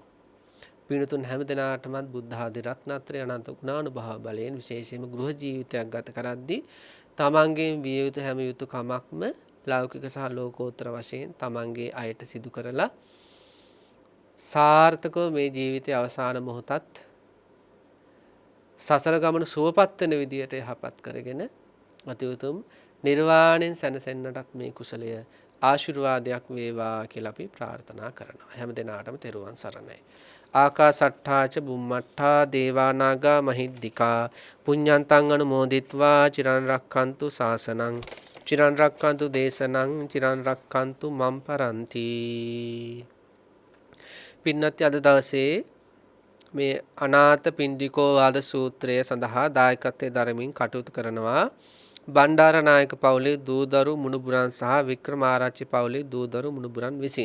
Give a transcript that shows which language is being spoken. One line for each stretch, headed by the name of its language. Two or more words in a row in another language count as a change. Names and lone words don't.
Sinhala: පින්තුන් හැම දිනාටම බුද්ධ ආදී රත්නත්‍රය අනන්ත ගුණානුභාව බලයෙන් විශේෂයෙන්ම ගෘහ ජීවිතයක් ගත කරද්දී තමන්ගේ විය යුතු හැම යුතුයකමක්ම ලෞකික සහ ලෝකෝත්තර වශයෙන් තමන්ගේ අයට සිදු කරලා සාර්ථකව මේ ජීවිතයේ අවසාන මොහොතත් සසර ගමන සුවපත් වෙන විදියට යහපත් කරගෙන අතිඋතුම් නිර්වාණයෙන් සැනසෙන්නටත් මේ කුසලය ආශිර්වාදයක් වේවා කියලා අපි ප්‍රාර්ථනා කරනවා. හැම දිනාටම තෙරුවන් සරණයි.
Pali: ආකාසට්ඨාච බුම්මට්ඨා දේවා නාග මහිද්దికා පුඤ්ඤන්තං අනුමෝදිත්වා චිරන් රක්ඛන්තු ශාසනං චිරන් රක්ඛන්තු දේශනං චිරන් රක්ඛන්තු මම් පරන්ති.
Sinhala: පින්නත් අද දවසේ මේ අනාථ පිණ්ඩිකෝ වාද සූත්‍රය සඳහා දායකත්වයේ දරමින් කටයුතු කරනවා බණ්ඩාරනායක පවුලේ දූදරු මුණුබුරන් සහ වික්‍රමාරච්චි පවුලේ දූදරු මුණුබුරන් විසින්.